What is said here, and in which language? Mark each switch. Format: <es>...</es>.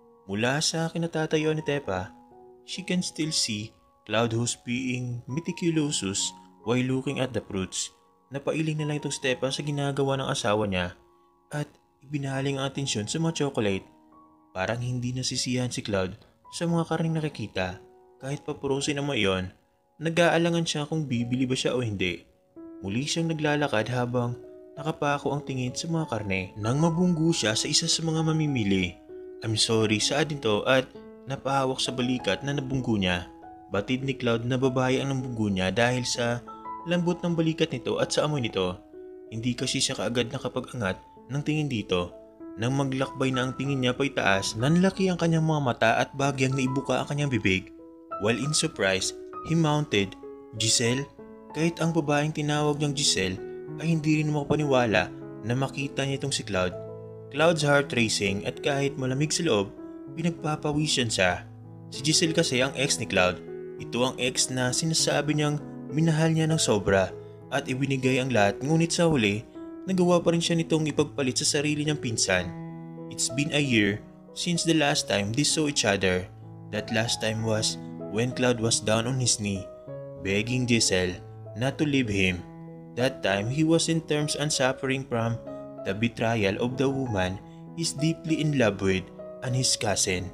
<tl>Mula sa kinatatayuan ni Tepa,</tl> <en>she can still see Cloud who's being meticulous while looking at the fruits.</en> <tl>Napailing na lang itong si Tepa sa ginagawa ng asawa niya at ibinaling ang atensyon sa mga chocolate. Parang hindi nasisiyahan si Cloud sa mga karning nakikita. Kahit papurusin naman iyon, nag-aalangan siya kung bibili ba siya o hindi. Muli siyang naglalakad habang nakapako ang tingin sa mga karne. Nang mabunggo siya sa isa sa mga mamimili.</tl> <en>I'm sorry,</en> <tl>saad nito at napahawak sa balikat na nabunggo niya. Batid ni Cloud na babae ang nambugo niya dahil sa lambot ng balikat nito at sa amoy nito. Hindi kasi siya kaagad nakapag-angat ng tingin dito. Nang maglakbay na ang tingin niya pa'y taas, nanlaki ang kanyang mga mata at bagyang naibuka ang kanyang bibig.</tl> <en>While in surprise, he mounted, "Giselle?"</en> <tl>Kahit ang babaeng tinawag niyang Giselle ay hindi rin makapaniwala na makita niya itong si Cloud.</tl> <en>Cloud's heart racing</en> <tl>at kahit malamig sa loob, pinagpapawisan siya. Si Giselle kasi ang ex ni Cloud. Ito ang ex na sinasabi niyang minahal niya ng sobra at ibinigay ang lahat, ngunit sa huli, nagawa pa rin siya nitong ipagpalit sa sarili niyang pinsan.</tl> <en>It's been a year since the last time they saw each other. That last time was when Cloud was down on his knee, begging Giselle not to leave him. That time he was in terms and suffering from the betrayal of the woman he's deeply in love with and his cousin.</en>